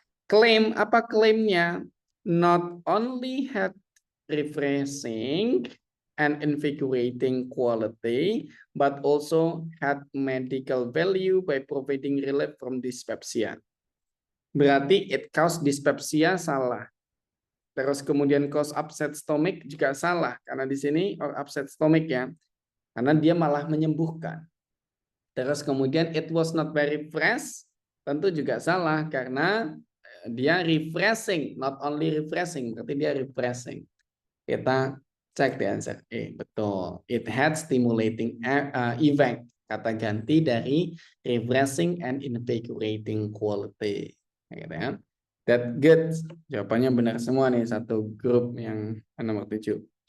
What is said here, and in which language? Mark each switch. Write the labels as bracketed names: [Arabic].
[Indonesian] Claim, apa klaimnya? [English] Not only had refreshing and invigorating quality, but also had medical value by providing relief from dyspepsia. Berarti it caused dyspepsia salah. [Indonesian] Terus kemudian cause upset stomach juga salah, karena di sini upset stomach ya, karena dia malah menyembuhkan. Terus kemudian it was not very fresh, tentu juga salah karena dia refreshing, [English] not only refreshing, [Indonesian] berarti dia refreshing. Kita cek di answer betul. [English] It had stimulating effect, kata ganti dari refreshing and invigorating quality. [Indonesian] Gitu ya. [English] That good. [Indonesian] Jawabannya benar semua nih, satu grup yang nomor 7.